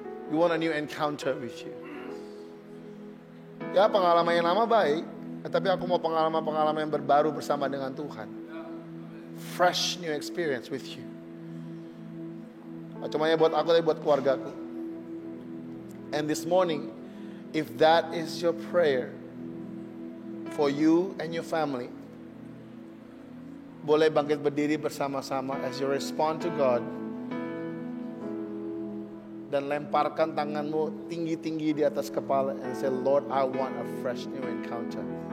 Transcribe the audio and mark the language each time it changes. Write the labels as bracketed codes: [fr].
[en] We want a new encounter with you. [id] Ya, pengalaman yang lama baik, tapi aku mau pengalaman yang berbaru bersama dengan Tuhan. [en] Fresh new experience with you. [id] Cuma ya buat aku, tapi buat keluargaku. [en] And this morning, if that is your prayer for you and your family, [id] boleh bangkit berdiri bersama-sama [en] as you respond to God. [id] Dan lemparkan tanganmu tinggi-tinggi di atas kepala [en] and say, Lord, I want a fresh new encounter.